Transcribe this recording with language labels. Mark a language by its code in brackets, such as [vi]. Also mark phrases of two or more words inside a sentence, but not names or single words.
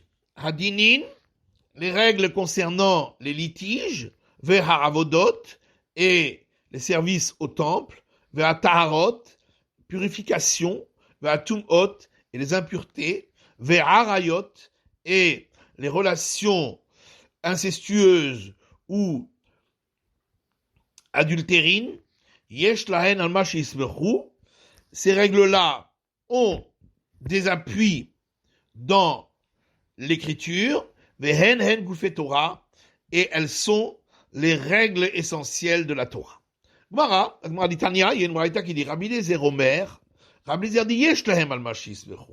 [fr] Hadinin, les règles concernant les litiges, Veharavodot, et les services au temple, Vehataharot, purification, Vehatumot, et les impuretés, Veharayot, et les relations incestueuses ou adultérines, [he] יש להן על מה שיסמכו. [fr] Ces règles-là ont des appuis dans l'écriture, [he] והן הן גופי תורה, [fr] et elles sont les règles essentielles de la Torah. Gemara dit Tanya, il y a une braïta qui dit [he] רבי אליעזר אומר, [fr] Rabbi Lezer dit [he] יש להם על מה שיסמכו.